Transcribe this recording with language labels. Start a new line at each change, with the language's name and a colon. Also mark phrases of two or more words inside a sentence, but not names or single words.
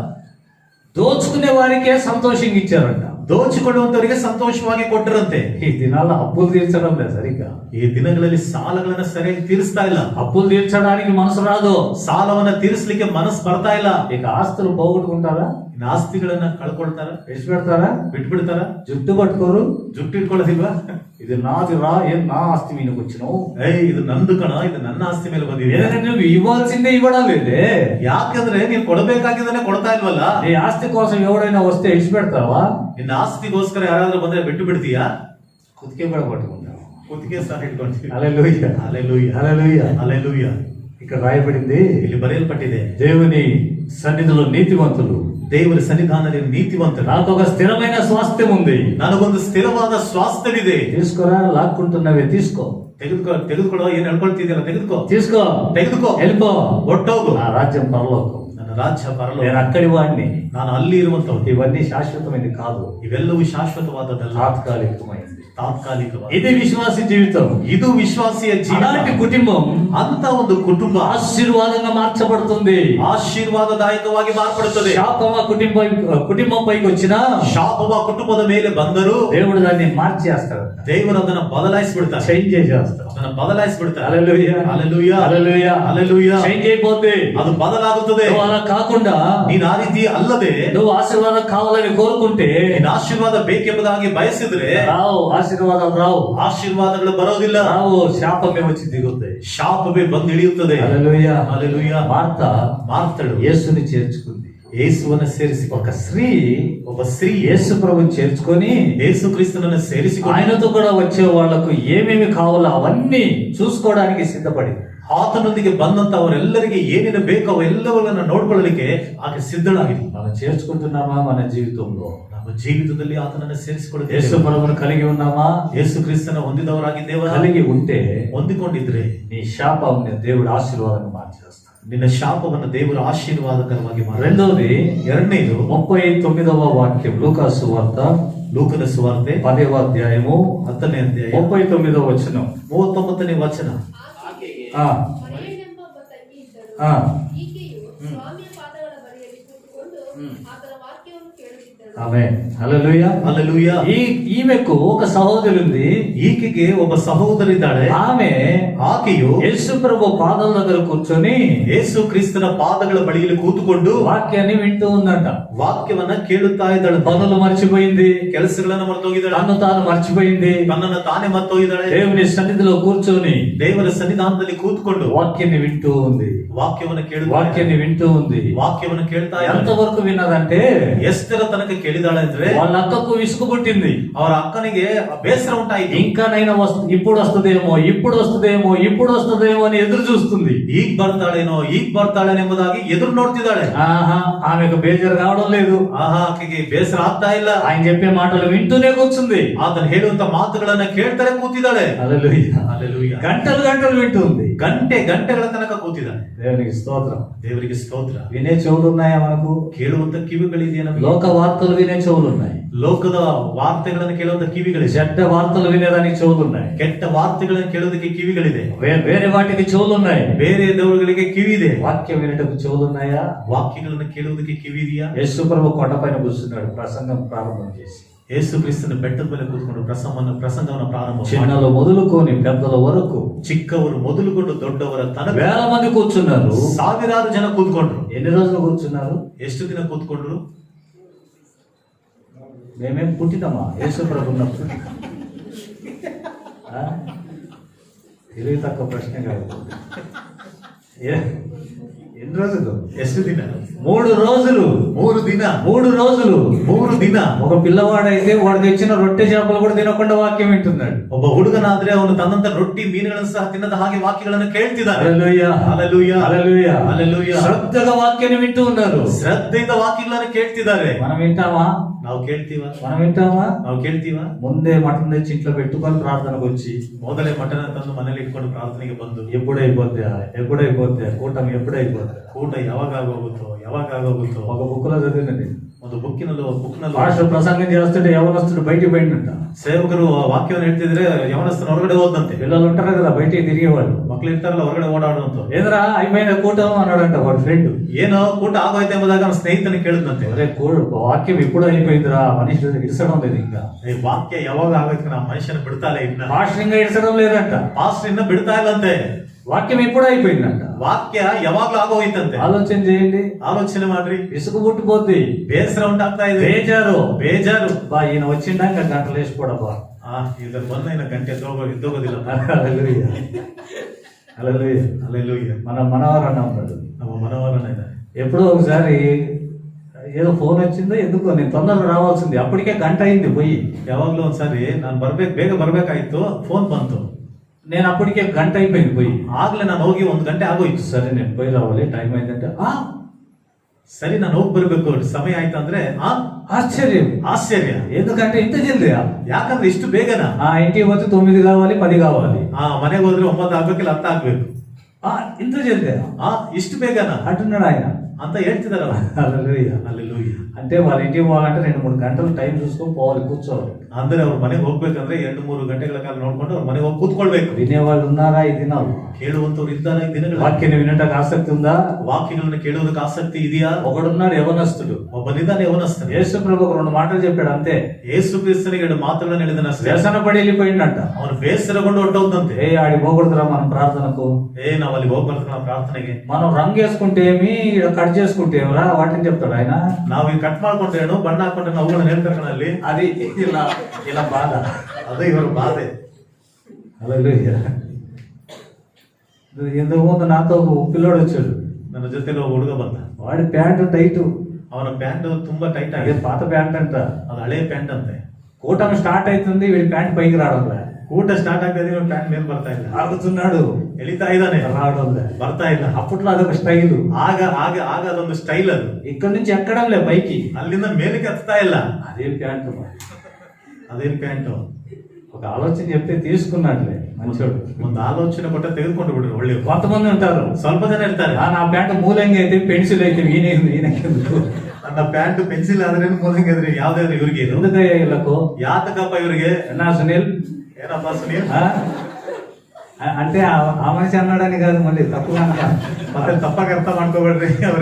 Telugu: దోచుకునే వారికే సంతోషంగా ఇచ్చారంట.
Kannada: ದೋಚಿಕೊಳ್ಳುವಂತವರಿಗೆ ಸಂತೋಷವಾಗಿ ಕೊಟ್ಟರಂತೆ.
Telugu: ఈ దినాల్లో అప్పులు తీర్చడం లేదు సరిగ్గా,
Kannada: ಈ ದಿನಗಳಲ್ಲಿ ಸಾಲಗಳನ್ನ ಸರಿಯಾಗಿ ತೀರಿಸ್ತಾ ಇಲ್ಲ.
Telugu: అప్పులు తీర్చడానికి మనసు రాదు,
Kannada: ಸಾಲವನ್ನ ತೀರಿಸಲಿಕ್ಕೆ ಮನಸ್ಸು ಬರ್ತಾ ಇಲ್ಲ.
Telugu: ఇక ఆస్తులు పోగొట్టుకుంటారా,
Kannada: ಇನ್ನು ಆಸ್ತಿಗಳನ್ನ ಕಳ್ಕೊಳ್ತಾರ,
Telugu: విడిచిపెడతారా,
Kannada: ಬಿಟ್ಬಿಡ್ತಾರ,
Telugu: జుట్టు పట్టుకోరు,
Kannada: ಜುಟ್ಟು ಇಟ್ಕೊಳ್ಳೋದಿಲ್ವಾ?
Telugu: ఇది నాది రా, ఏం నా ఆస్తి మీదకి వచ్చినావు,
Kannada: ಇದು ನಂದು ಕಣ, ಇದು ನನ್ನ ಆಸ್ತಿ ಮೇಲೆ ಬಂದಿದೆ.
Telugu: ఏదైనా నువ్వు ఇవ్వాల్సిందే ఇవ్వడం లేదే,
Kannada: ಯಾಕಂದ್ರೆ ನೀನ್ ಕೊಡಬೇಕಾಗಿದ್ದಾನೆ ಕೊಡ್ತಾ ಇಲ್ವಲ್ಲ.
Telugu: నీ ఆస్తి కోసం ఎవడైనా వస్తే విడిచిపెడతావా,
Kannada: ನಿನ್ನ ಆಸ್ತಿಗೋಸ್ಕರ ಯಾರಾದ್ರೂ ಬಂದ್ರೆ ಬಿಟ್ಟು ಬಿಡ್ತೀಯಾ?
Telugu: కుతికే కూడా పట్టుకుంటావు.
Kannada: ಕುತ್ತಿಗೆ ಸಹ ಇಟ್ಕೊಂತೀವಿ.
Telugu: హల్లెలూయా,
Kannada: ಹಲ್ಲೆಲೂಯಾ,
Telugu: హల్లెలూయా.
Kannada: ಹಲ್ಲೆಲೂಯಾ.
Telugu: ఇక్కడ రాయబడింది,
Kannada: ಇಲ್ಲಿ ಬರೆಯಲ್ಪಟ್ಟಿದೆ,
Telugu: దేవుని సన్నిధిలో నీతిమంతులు,
Kannada: ದೇವರ ಸನ್ನಿಧಾನದಲ್ಲಿ ನೀತಿವಂತರು,
Telugu: నాకు ఒక స్థిరమైన స్వాస్థ్యం ఉంది,
Kannada: ನನಗೊಂದು ಸ್ಥಿರವಾದ ಸ್ವಾಸ್ಥ್ಯವಿದೆ.
Telugu: తీసుకురా, లాక్కుంటున్నవే తీసుకో,
Kannada: ತೆಗೆದುಕೊಳ್ಳೋ, ಏನ್ ಹೇಳ್ಕೊಳ್ತಿದ್ಯಲ್ಲ ತೆಗೆದುಕೋ,
Telugu: తీసుకో, వెళ్ళిపో,
Kannada: ಒಟ್ಟೋಗು.
Telugu: నా రాజ్యం పరలోకం,
Kannada: ನನ್ನ ರಾಜ್ಯ ಪರಲೋಕ,
Telugu: నేను అక్కడి వాడిని,
Kannada: ನಾನು ಅಲ್ಲಿ ಇರುವಂತವ್ರು.
Telugu: ఇవన్నీ శాశ్వతమైనది కాదు,
Kannada: ಇವೆಲ್ಲವೂ ಶಾಶ್ವತವಾದದ್ದಲ್ಲ,
Telugu: తాత్కాలికమైంది.
Kannada: ತಾತ್ಕಾಲಿಕವಾದ.
Telugu: ఇది విశ్వాసి జీవితం,
Kannada: ಇದು ವಿಶ್ವಾಸಿಯ ಜೀವನ.
Telugu: అలాంటి కుటుంబం
Kannada: ಅಂತ ಒಂದು ಕುಟುಂಬ
Telugu: ఆశీర్వాదంగా మార్చబడుతుంది,
Kannada: ಆಶೀರ್ವಾದದಾಯಕವಾಗಿ ಮಾರ್ಪಡುತ್ತದೆ.
Telugu: శాపమ కుటుంబం పైకి వచ్చిన
Kannada: ಶಾಪವ ಕುಟುಂಬದ ಮೇಲೆ ಬಂದರೂ
Telugu: దేవుడు దాన్ని మార్చేస్తాడు,
Kannada: ದೇವರು ಅದನ್ನ ಬದಲಾಯಿಸಿಬಿಡ್ತಾರೆ,
Telugu: చేంజ్ చేసేస్తాడు.
Kannada: ಅದನ್ನ ಬದಲಾಯಿಸಿಬಿಡ್ತಾರೆ.
Telugu: హల్లెలూయా,
Kannada: ಹಲ್ಲೆಲೂಯಾ,
Telugu: హల్లెలూయా,
Kannada: ಹಲ್ಲೆಲೂಯಾ.
Telugu: చేంజ్ అయిపోతే
Kannada: ಅದು ಬದಲಾಗುತ್ತದೆ.
Telugu: నువ్వు అలా కాకుండా,
Kannada: ನೀನ್ ಆ ರೀತಿ ಅಲ್ಲದೆ
Telugu: నువ్వు ఆశీర్వాదం కావాలని కోరుకుంటే
Kannada: ನೀನ್ ಆಶೀರ್ವಾದ ಬೇಕೆಂಬುದಾಗಿ ಬಯಸಿದ್ರೆ
Telugu: రావు, ఆశీర్వాదాలు రావు,
Kannada: ಆಶೀರ್ವಾದಗಳು ಬರೋದಿಲ್ಲ,
Telugu: రావు, శాపమే వచ్చి దిగుతాయి.
Kannada: ಶಾಪವೇ ಬಂದು ಇಳಿಯುತ್ತದೆ.
Telugu: హల్లెలూయా,
Kannada: ಹಲ್ಲೆಲೂಯಾ.
Telugu: మార్తలు యేసుని చేర్చుకుంది.
Kannada: ಯೇಸುವನ್ನು ಸೇರಿಸಿಕೊಂಡ
Telugu: ఒక స్త్రీ,
Kannada: ಒಬ್ಬ ಸ್ತ್ರೀ
Telugu: యేసు ప్రభుని చేర్చుకొని
Kannada: ಯೇಸು ಕ್ರಿಸ್ತನನ್ನು ಸೇರಿಸಿಕೊಂಡು
Telugu: ఆయనతో కూడా వచ్చే వాళ్లకు ఏమేమి కావాలో అవన్నీ చూసుకోవడానికి సిద్ధపడి,
Kannada: ಆತನೊಂದಿಗೆ ಬಂದಂತ ಅವರೆಲ್ಲರಿಗೆ ಏನೇನು ಬೇಕೋ ಅವೆಲ್ಲವನ್ನ ನೋಡ್ಕೊಳ್ಳಲಿಕ್ಕೆ ಆಕೆ ಸಿದ್ಧಳಾಗಿದೆ.
Telugu: మనం చేర్చుకుంటున్నామా మన జీవితంలో?
Kannada: ನಮ್ಮ ಜೀವಿತದಲ್ಲಿ ಆತನನ್ನು
Telugu: యేసు
Kannada: ಸೇರಿಸಿಕೊಳ್ಳುತ್ತೇವೆ.
Telugu: ప్రభువును కలిగి ఉన్నామా?
Kannada: ಯೇಸು ಕ್ರಿಸ್ತನ ಹೊಂದಿದವರಾಗಿದ್ದೇವ?
Telugu: కలిగి ఉంటే
Kannada: ಹೊಂದಿಕೊಂಡಿದ್ರೆ
Telugu: నీ శాపాన్ని దేవుడు ఆశీర్వాదంగా మార్చేస్తాడు.
Kannada: ನಿನ್ನ ಶಾಪವನ್ನು ದೇವರು ಆಶೀರ್ವಾದಕರವಾಗಿ ಮಾಡಿ.
Telugu: రెండోది,
Kannada: ಎರಡನೇದು
Telugu: 39వ వాక్యం, లూకాసు సువార్త
Kannada: ಲೂಕನ ಸುವಾರ್ತೆ
Telugu: 10వ అధ్యాయము
Kannada: 10ನೇ ಅಧ್ಯಾಯ
Telugu: 39వ వచనం.
Kannada: 39ನೇ ವಚನ. ಆಕೆಗೆ ఆ, ಮರಿಯಳೆಂಬ ಒಬ್ಬ ತಂಗಿ ಇದ್ದಳು. ఆ, ಈಕೆಯು ಸ್ವಾಮಿಯ ಪಾದಗಳ ಬಳಿಯಲ್ಲಿ ಕೂತುಕೊಂಡು ಆತನ ವಾಕ್ಯವನ್ನು ಕೇಳುತ್ತಿದ್ದಳು.
Telugu: ఆమేన్, హల్లెలూయా.
Kannada: ಹಲ್ಲೆಲೂಯಾ.
Telugu: ఈమెకు ఒక సహోదరి ఉంది,
Kannada: ಈಕೆಗೆ ಒಬ್ಬ ಸಹೋದರಿದ್ದಾಳೆ.
Telugu: ఆమె
Kannada: ಆಕೆಯು
Telugu: యేసు ప్రభు పాదాల దగ్గర కూర్చొని
Kannada: ಯೇಸು ಕ್ರಿಸ್ತನ ಪಾದಗಳ ಬಳಿಯಲ್ಲಿ ಕೂತುಕೊಂಡು
Telugu: వాక్యాన్ని వింటూ ఉందంట.
Kannada: ವಾಕ್ಯವನ್ನ ಕೇಳುತ್ತಾ ಇದ್ದಾಳೆ.
Telugu: పనులు మర్చిపోయింది,
Kannada: ಕೆಲಸಗಳನ್ನ ಮರ್ತೋಗಿದ್ದಾಳೆ,
Telugu: తను తాను మర్చిపోయింది,
Kannada: ತನ್ನನ್ನ ತಾನೇ ಮರ್ತೋಗಿದ್ದಾಳೆ.
Telugu: దేవుని సన్నిధిలో కూర్చొని
Kannada: ದೇವರ ಸನ್ನಿಧಾನದಲ್ಲಿ ಕೂತ್ಕೊಂಡು
Telugu: వాక్యాన్ని వింటూ ఉంది,
Kannada: ವಾಕ್ಯವನ್ನ ಕೇಳುತ್ತಾ
Telugu: వాక్యాన్ని వింటూ ఉంది.
Kannada: ವಾಕ್ಯವನ್ನ ಕೇಳ್ತಾ ಇದ್ದಾಳೆ.
Telugu: ఎంతవరకు విన్నదంటే
Kannada: ಎಷ್ಟರ ತನಕ ಕೇಳಿದಾಳೆ ಅಂದ್ರೆ
Telugu: వాళ్ళ అక్కకు విసుగు పుట్టింది.
Kannada: ಅವರ ಅಕ್ಕನಿಗೆ ಬೇಸರ ಉಂಟಾಯಿತು.
Telugu: ఇంకానైనా ఇప్పుడు వస్తుందేమో అని ఎదురు చూస్తుంది.
Kannada: ಈಗ ಬರ್ತಾಳೆ ಎಂಬುದಾಗಿ ಎದುರು ನೋಡ್ತಿದ್ದಾಳೆ.
Telugu: ఆహా, ఆమెకు బేజారు కావడం లేదు.
Kannada: ಆಕೆಗೆ ಬೇಸರ ಆಗ್ತಾ ಇಲ್ಲ.
Telugu: ఆయన చెప్పే మాటలు వింటూనే కూర్చుంది.
Kannada: ಆತನು ಹೇಳುವಂತ ಮಾತುಗಳನ್ನ ಕೇಳ್ತಾರೆ ಕೂತಿದ್ದಾಳೆ.
Telugu: హల్లెలూయా,
Kannada: ಹಲ್ಲೆಲೂಯಾ.
Telugu: గంటలు వింటుంది.
Kannada: ಗಂಟೆಗಳ ತನಕ ಕೂತಿದ್ದಾಳೆ.
Telugu: దేవునికి స్తోత్రం.
Kannada: ದೇವರಿಗೆ ಸ್ತೋತ್ರ.
Telugu: వినే చెవులు ఉన్నాయా మనకు?
Kannada: ಕೇಳುವಂತ ಕಿವಿಗಳಿದೆಯಾ ನಮಗೆ?
Telugu: లోక వార్తలు వినే చెవులు ఉన్నాయి.
Kannada: ಲೋಕದ ವಾರ್ತೆಗಳನ್ನು ಕೇಳುವಂತ ಕಿವಿಗಳಿದೆ,
Telugu: చెడ్డ వార్తలు వినేదానికి చెవులు ఉన్నాయి,
Kannada: ಕೆಟ್ಟ ವಾರ್ತೆಗಳನ್ನು ಕೇಳೋದಕ್ಕೆ ಕಿವಿಗಳಿದೆ,
Telugu: వేరే వాటికి చెవులు ఉన్నాయి.
Kannada: ಬೇರೆ ದೇವರುಗಳಿಗೆ ಕಿವಿ ಇದೆ.
Telugu: వాక్యం వినటకు చెవులు ఉన్నాయా?
Kannada: ವಾಕ್ಯಗಳನ್ನು ಕೇಳುವುದಕ್ಕೆ ಕಿವಿ ಇದೆಯಾ?
Telugu: యేసు ప్రభు కొండపైన కూర్చున్నాడు, ప్రసంగం ప్రారంభం చేసి.
Kannada: ಯೇಸು ಕ್ರಿಸ್ತನ ಬೆಟ್ಟದ ಮೇಲೆ ಕೂತ್ಕೊಂಡು ಪ್ರಸಂಗವನ್ನು ಪ್ರಾರಂಭ ಮಾಡಿ,
Telugu: చిన్నలు మొదలుకొని పెద్దల వరకు
Kannada: ಚಿಕ್ಕವರು ಮೊದಲುಗೊಂಡು ದೊಡ್ಡವರ ತನಕ
Telugu: వేల మంది కూర్చున్నారు.
Kannada: ಸಾವಿರಾರು ಜನ ಕೂತ್ಕೊಂಡ್ರು.
Telugu: ఎన్ని రోజులు కూర్చున్నారు?
Kannada: ಎಷ್ಟು ದಿನ ಕೂತ್ಕೊಂಡ್ರು?
Telugu: మేమేం పుట్టినామా యేసు ప్రభు ఉన్నప్పుడు? తెలివి తక్కువ ప్రశ్న కాదు. ఎన్ని రోజులు?
Kannada: ಎಷ್ಟು ದಿನ?
Telugu: 3 రోజులు.
Kannada: 3 ದಿನ.
Telugu: 3 రోజులు.
Kannada: 3 ದಿನ.
Telugu: ఒక పిల్లవాడైతే వాడు తెచ్చిన రొట్టె చేపలు కూడా తినకుండా వాక్యం వింటున్నాడు.
Kannada: ಒಬ್ಬ ಹುಡುಗನಾದ್ರೆ ಅವನು ತನ್ನಂತ ರೊಟ್ಟಿ ಮೀನುಗಳನ್ನು ಸಹ ತಿನ್ನದ ಹಾಗೆ ವಾಕ್ಯಗಳನ್ನು ಕೇಳ್ತಿದ್ದಾನೆ.
Telugu: హల్లెలూయా, హల్లెలూయా, హల్లెలూయా, హల్లెలూయా. శ్రద్ధగా వాక్యాన్ని వింటూ ఉన్నారు.
Kannada: ಶ್ರದ್ಧೆಯಿಂದ ವಾಕ್ಯಗಳನ್ನು ಕೇಳ್ತಿದ್ದಾರೆ.
Telugu: మనం వింటామా?
Kannada: ನಾವು ಕೇಳ್ತೀವ?
Telugu: మనం వింటామా?
Kannada: ನಾವು ಕೇಳ್ತೀವ?
Telugu: ముందే మటన్ తెచ్చి ఇంట్లో పెట్టుకొని ప్రార్థనకు వచ్చి
Kannada: ಮೊದಲೇ ಮಟನ್ ತಂದು ಮನೇಲಿ ಇಟ್ಕೊಂಡು ಪ್ರಾರ್ಥನೆಗೆ ಬಂದು
Telugu: ఎప్పుడైపోద్దా కూటమి ఎప్పుడైపోద్దా,
Kannada: ಕೂಟ ಯಾವಾಗ ಆಗೋಗುತ್ತೋ
Telugu: ఒక బుక్ లో చదివినది.
Kannada: ಒಂದು ಬುಕ್ಕಿನಲ್ಲೂ
Telugu: పాస్టర్ ప్రసంగం చేస్తుంటే యవనస్తుడు బయటికి పోయిందంట.
Kannada: ಸೇವಕರು ವಾಕ್ಯವನ್ನು ಹೇಳ್ತಿದ್ರೆ ಯವನಸ್ಥನ ಹೊರಗಡೆ ಹೋದಂತೆ.
Telugu: పిల్లలు ఉంటారు కదా బయటికి తిరిగేవాళ్ళు,
Kannada: ಮಕ್ಳು ಇರ್ತಾರಲ್ಲ ಹೊರಗಡೆ ಓಡಾಡುವಂತ.
Telugu: ఏదరా అయిపోయిన కూటమి అన్నాడంట వాడు ఫ్రెండ్.
Kannada: ಏನೋ ಕೂಟ ಆಗೋಯ್ತು ಎಂಬುದಾಗ ಅವನ ಸ್ನೇಹಿತನ ಕೇಳಿದಂತೆ,
Telugu: అరే వాక్యం ఎప్పుడు అయిపోయిందిరా, మనిషి ఇడిసడం లేదు ఇంకా.
Kannada: ಈ ವಾಕ್ಯ ಯಾವಾಗ ಆಗೋಯ್ತು, ನಾ ಮನುಷ್ಯನ ಬಿಡ್ತಾಲೆ ಇನ್ನ
Telugu: పాస్టర్ ఇంకా ఇడిసడం లేదంట.
Kannada: ಪಾಸ್ಟರ್ ಇನ್ನ ಬಿಡ್ತಾ ಇಲ್ಲಂತೆ.
Telugu: వాక్యం ఎప్పుడు అయిపోయిందంట.
Kannada: ವಾಕ್ಯ ಯಾವಾಗ್ಲೂ ಆಗೋಯ್ತಂತೆ.
Telugu: ఆలోచన చేయండి,
Kannada: ಆಲೋಚನೆ ಮಾಡ್ರಿ.
Telugu: ఇసుకు పుట్టిపోద్ది,
Kannada: ಬೇಸರ ಉಂಟಾಗ್ತಾ ಇದೆ, ಬೇಜಾರು.
Telugu: బా ఈయన వచ్చిందా ఇంకా గంటలు వేసిపోడబ్బా.
Kannada: ಈಗ ಬಂದ ಇನ್ನ ಗಂಟೆ ಎದ್ದೋಗೋದಿಲ್ಲ.
Telugu: హల్లెలూయా, హల్లెలూయా.
Kannada: ಅಲ್ಲೆಲ್ಲೂಯ್ಯ.
Telugu: మన మనవరన్న ఉన్నాడు,
Kannada: ನಮ್ಮ ಮನವರನ್ನ ಇದೆ.
Telugu: ఎప్పుడో ఒకసారి ఏదో ఫోన్ వచ్చిందో ఎందుకో నేను తొందరగా రావాల్సింది, అప్పటికే గంట అయింది పోయి.
Kannada: ಯಾವಾಗ್ಲೂ ಒಂದ್ಸಾರಿ ನಾನು ಬೇಗ ಬರ್ಬೇಕಾಯ್ತು, ಫೋನ್ ಬಂತು.
Telugu: నేను అప్పటికే గంట అయిపోయింది పోయి.
Kannada: ಆಗ್ಲೇ ನಾನು ಹೋಗಿ 1 ಗಂಟೆ ಆಗೋಯ್ತು.
Telugu: సరే నేను పోయి రావాలి, టైం అయిందంటే
Kannada: ಸರಿ ನಾನು ಹೋಗಿ ಬರ್ಬೇಕು, ಸಮಯ ಆಯ್ತು ಅಂದ್ರೆ ಆಶ್ಚರ್ಯ.
Telugu: ఎందుకంటే ఇంత జల్దీ,
Kannada: ಯಾಕಂದ್ರೆ ಇಷ್ಟು ಬೇಗನಾ?
Telugu: ఇంటికి పోతే 9 కావాలి 10 కావాలి,
Kannada: ಮನೆಗೆ ಹೋದ್ರೆ 9 ಆಗ್ಬೇಕಿಲ್ಲ 10 ಆಗ್ಬೇಕು.
Telugu: ఇంత జల్దీ
Kannada: ಇಷ್ಟು ಬೇಗನಾ
Telugu: అంటున్నాడు ఆయన
Kannada: ಅಂತ ಹೇಳ್ತಿದಾರ.
Telugu: హల్లెలూయా, హల్లెలూయా. అంటే వాళ్ళ ఇంటికి పోవాలంటే 2-3 గంటలు టైం చూసుకొని పోవాలి, కూర్చోవాలి.
Kannada: ಅಂದ್ರೆ ಅವ್ರ ಮನೆಗೆ ಹೋಗ್ಬೇಕಂದ್ರೆ 2-3 ಗಂಟೆಗಳ ಕಾಲ ನೋಡ್ಕೊಂಡು ಅವ್ರ ಮನೆಗೆ ಹೋಗಿ ಕೂತ್ಕೊಳ್ಬೇಕು.
Telugu: వినేవాళ్ళు ఉన్నారా ఈ దినాలు?
Kannada: ಕೇಳುವಂತವ್ರು ಇದ್ದಾರ ಈ ದಿನಗಳು?
Telugu: వాక్యాన్ని వినటానికి ఆసక్తి ఉందా?
Kannada: ವಾಕ್ಯಗಳನ್ನು ಕೇಳುವುದಕ್ಕೆ ಆಸಕ್ತಿ ಇದೆಯಾ?
Telugu: ఒకడున్నాడు యవనస్తుడు,
Kannada: ಒಬ್ಬನಿದ್ದಾನೆ ಯವನಸ್ಥನು.
Telugu: యేసు ప్రభు 2 మాటలు చెప్పాడు అంతే.
Kannada: ಯೇಸು ಕ್ರಿಸ್ತನಿಗೆ 2 ಮಾತುಗಳನ್ನು ಹೇಳಿದನಷ್ಟೇ.
Telugu: వ్యసన పడి వెళ్ళిపోయిందంట.
Kannada: ಅವನು ಬೇಸರಗೊಂಡು ಹೊರಟೋದಂತೆ.
Telugu: ఆడి పోకూడదురా మనం ప్రార్థనకు,
Kannada: ನಾವ್ ಅಲ್ಲಿ ಹೋಗ್ಬಾರ್ದು ನಾವು ಪ್ರಾರ್ಥನೆಗೆ.
Telugu: మనం రంగు వేసుకుంటే ఏమి, కట్ చేసుకుంటే ఏమిరా, వాటిని చెప్తాడు ఆయన.
Kannada: ನಾವು ಈ ಕಟ್ ಮಾಡ್ಕೊಂಡ್ರೇನು, ಬಣ್ಣ ಹಾಕೊಂಡ್ರೆ ಅವುಗಳನ್ನ ಹೇಳ್ತಾರೆ ಕಣಲ್ಲಿ.
Telugu: అది ఇలా బాధ,
Kannada: ಅದೇ ಇವರ ಬಾಧೆ.
Telugu: హల్లెలూయా. ఇంతకు ముందు నాతో ఒక పిల్లోడు వచ్చాడు,
Kannada: ನನ್ನ ಜೊತೆ ಹುಡುಗ ಬಂದ.
Telugu: వాడి ప్యాంటు టైట్,
Kannada: ಅವನ ಪ್ಯಾಂಟ್ ತುಂಬಾ ಟೈಟ್
Telugu: అదే
Kannada: ಆಗಿದೆ.
Telugu: పాత ప్యాంట్ అంట.
Kannada: ಅದು ಹಳೆ ಪ್ಯಾಂಟ್ ಅಂತೆ.
Telugu: కూటమి స్టార్ట్ అవుతుంది, వీడి ప్యాంట్ పైకి రావడంలే.
Kannada: ಊಟ ಸ್ಟಾರ್ಟ್ ಆಗ್ತಾ ಇದೆ, ಪ್ಯಾಂಟ್ ಮೇಲೆ ಬರ್ತಾ ಇಲ್ಲ.
Telugu: ఆగుతున్నాడు,
Kannada: ಎಳಿತಾ ಇದ್ದಾನೆ,
Telugu: రావడంలే.
Kannada: ಬರ್ತಾ ಇಲ್ಲ.
Telugu: అప్పట్లో అదొక స్టైల్.
Kannada: ಆಗ ಅದೊಂದು ಸ್ಟೈಲ್. ಅದು
Telugu: ఇక్కడ నుంచి ఎక్కడంలే పైకి,
Kannada: ಅಲ್ಲಿಂದ ಮೇಲಕ್ಕೆ ಹತ್ತಾ ಇಲ್ಲ.
Telugu: అదే ప్యాంటు.
Kannada: ಅದೇನ್ ಪ್ಯಾಂಟು?
Telugu: ఒక ఆలోచన చెప్తే తీసుకున్నాడులే మంచోడు.
Kannada: ಒಂದು ಆಲೋಚನೆ ಕೊಟ್ಟ ತೆಗೆದುಕೊಂಡು ಬಿಡ್ರಿ ಒಳ್ಳೆ.
Telugu: కొంతమంది ఉంటారు,
Kannada: ಸ್ವಲ್ಪ ಜನ ಇರ್ತಾರೆ,
Telugu: నా ప్యాంటు మూలంగా అయితే పెన్సిల్ అయితే ఈయనకెందుకు,
Kannada: ನನ್ನ ಪ್ಯಾಂಟ್ ಪೆನ್ಸಿಲ್ ಆದ್ರೆ ಮೂలంಗಿದ್ರೆ ಯಾವ್ದಾದ್ರು ಇವ್ರಿಗೆ ಇದು
Telugu: ఎందుకయ్యా వీళ్ళకు,
Kannada: ಯಾತಕಪ್ಪ ಇವ್ರಿಗೆ?
Telugu: నా సునీల్
Kannada: ಏನಪ್ಪ ಸುನೀಲ್?
Telugu: అంటే ఆ మనిషి అన్నాడని కాదు, మళ్ళీ తప్పుగా
Kannada: ಮತ್ತೆ ತಪ್ಪಾಗಿ ಅರ್ಥ ಮಾಡ್ಕೋಬೇಡ್ರಿ. ಅವ್ರು